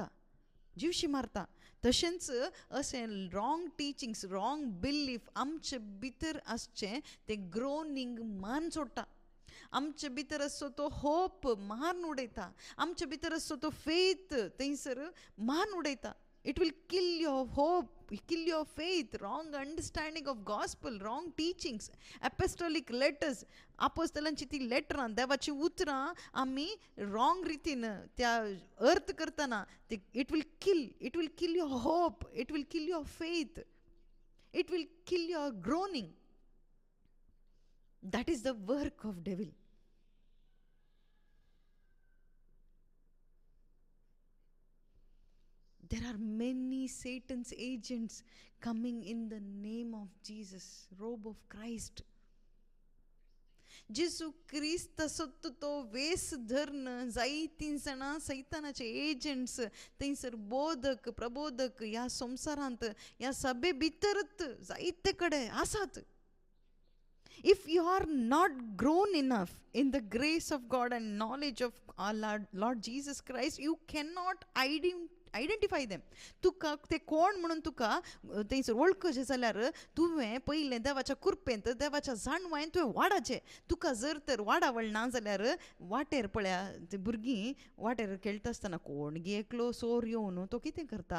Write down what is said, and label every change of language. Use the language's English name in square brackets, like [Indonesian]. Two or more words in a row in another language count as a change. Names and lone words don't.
[Konkani] जिवशी मारता. तशेंच अशें [English] wrong teachings wrong belief [Konkani] आमचे भितर आसचें तें ग्रोनिंग मान सोडटा. आमचे भितर आसचो तो होप मान उडयता. आमचे भितर आसचो तो फेथ थंयसर मान उडयता. [English] It will kill your hope, kill your faith, wrong understanding of gospel, wrong teachings, apostolic letters. [Konkani] आपोस्तलांची ती लेटरां देवाची उतरां आमी रॉंग रितीन त्या अर्थ करतना [English] it will kill your hope, it will kill your faith, it will kill your groaning. That is the work of devil. There are many Satan's agents coming in the name of Jesus, robe of Christ. [Konkani] जेजू क्रिस्त सत्त तो वेस धरण जायतीं जाणां सैतानाचे एजंट्स थंयसर बोधक प्रबोधक ह्या संवसारांत ह्या सभे भितरच जायते कडेन आसात. [English] If you are not grown enough in the grace of God and knowledge of our Lord Jesus Christ, you cannot identify them. [Konkani] तुका ते कोण म्हणून तुका थंयसर वळखचें जाल्यार तुवें पयलें देवाच्या कृपेंत देवाच्या जाणवायेन तुवें वाडचें. तुका जर तर वाडावळ ना जाल्यार वाटेर पळया ते भुरगीं वाटेर खेळटा आसतना कोण गी एकलो सोर येवन तो कितें करता.